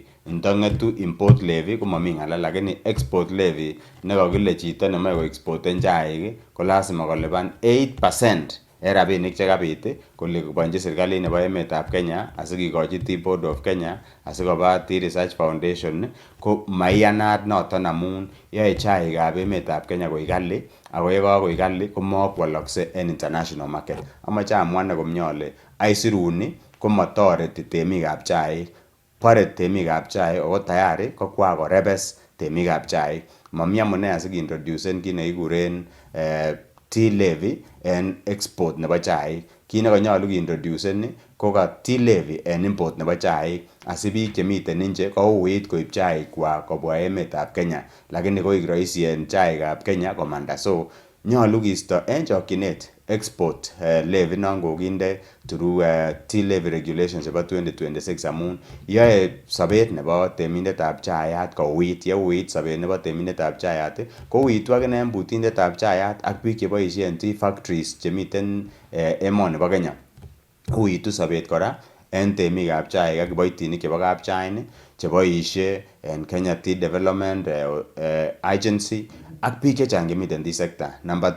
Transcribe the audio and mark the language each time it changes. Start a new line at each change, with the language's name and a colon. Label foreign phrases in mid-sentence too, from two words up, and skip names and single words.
Kalenjin: Ndang'etu
English: import levy
Kalenjin: komomi ng'alal, lakini
English: export levy
Kalenjin: nekakile chito nemoe koexporten chaik ko lazima kolipan 8% en rabinik chekabit kolipanji serikalit nebo emetab Kenya asikikochi Tea Board of Kenya asikoba Tea Research Foundation ko maiyanat noton amun yoe chaikab emetab Kenya koik kali ako yekakoik kali komakwolokse en
English: international market.
Kalenjin: Amache amwa komie ale aisuruni komotoreti temikab chaik, bore temikab chaik ako tayari kokwa korebes temikab chaik. Mami amune asikintroducen kit nekikuren
English: tea levy
Kalenjin: en export nebo chaik. Kit nekanyolu kiintroducen ko ka
English: tea levy
Kalenjin: en import nebo chaik asibiik chemiten nje kouit koib chaik kwak kobwa emetab Kenya, lakini koik rahisi en chaikab Kenya komanda. So nyolu kisto en chokyinet
English: export levy
Kalenjin: non kokinde
English: through tea levy regulations
Kalenjin: chebo 2026 amun yoe sobet nebo temindetab chayat kouit. Yeuit sobet nebo temindetab chayat kouitu akine en butindetab chayat ak biik cheboisien
English: tea factories
Kalenjin: chemiten emoni bo Kenya. Uitu sobet kora en temikab chaik ak kiboitinik chebo kapchain cheboisie en Kenya Tea Development Agency ak biik chechang chemiten
English: tea sector.